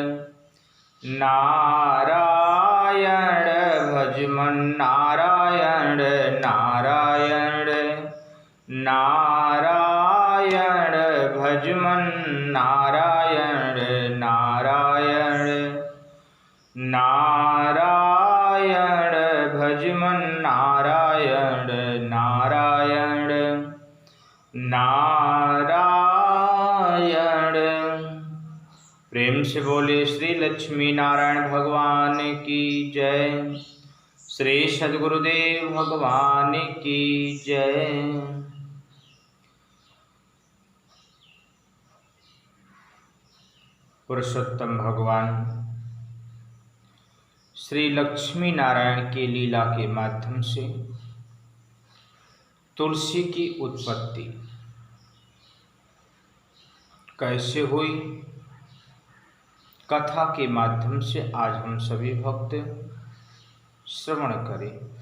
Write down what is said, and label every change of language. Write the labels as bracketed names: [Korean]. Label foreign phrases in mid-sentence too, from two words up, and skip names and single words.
[Hindi] नारायण भजमन्नारायण नारायण नारायण भजमन्नारायण नारायण नारायण भजमन्नारायण नारायण नारायण। प्रेम से बोले श्री लक्ष्मी नारायण भगवान की जय। श्री सद्गुरुदेव भगवान की जय। पुरुषोत्तम भगवान श्री लक्ष्मी नारायण के लीला के माध्यम से तुलसी की उत्पत्ति कैसे हुई, कथा के माध्यम से आज हम सभी भक्त श्रवण करें।